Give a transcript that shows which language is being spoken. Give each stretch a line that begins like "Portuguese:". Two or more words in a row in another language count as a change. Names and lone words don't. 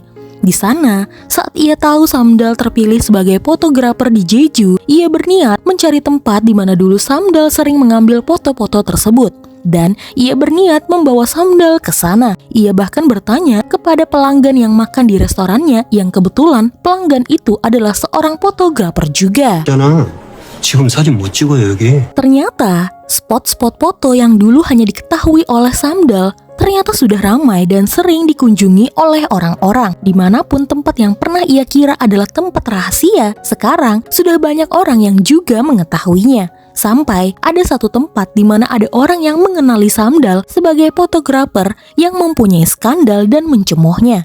Indonesian: Di sana, saat ia tahu Samdal terpilih sebagai fotografer di Jeju, ia berniat mencari tempat di mana dulu Samdal sering mengambil foto-foto tersebut. Dan ia berniat membawa Samdal ke sana. Ia bahkan bertanya kepada pelanggan yang makan di restorannya, yang kebetulan pelanggan itu adalah seorang fotografer juga.
Korean: 지금 사진 못 찍어요 여기.
Indonesian: Ternyata, spot-spot foto yang dulu hanya diketahui oleh Samdal ternyata sudah ramai dan sering dikunjungi oleh orang-orang. Dimanapun tempat yang pernah ia kira adalah tempat rahasia, sekarang sudah banyak orang yang juga mengetahuinya. Sampai ada satu tempat di mana ada orang yang mengenali Samdal sebagai fotografer yang mempunyai skandal dan mencemoohnya.